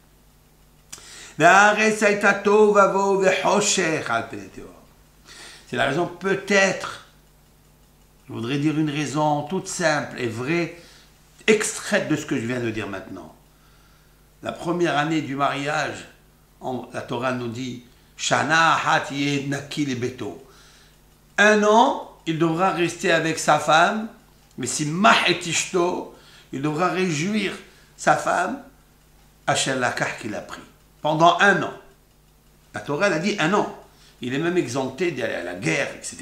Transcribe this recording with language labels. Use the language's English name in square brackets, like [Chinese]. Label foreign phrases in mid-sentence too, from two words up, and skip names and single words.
[French] C'est la raison, peut-être, je voudrais dire une raison toute simple et vraie, extraite de ce que je viens de dire maintenant. La première année du mariage, la Torah nous dit [Hebrew] שנה אחת יהיה נקי לביתו. [French] 1 an, il devra rester avec sa femme, mais [Hebrew] ושמח את אשתו, [French] il devra réjouir sa femme, [Hebrew] אשר לקח [French] qu'il a pris, pendant 1 an. La Torah elle a dit 1 an. Il est même exempté d'aller à la guerre, etc.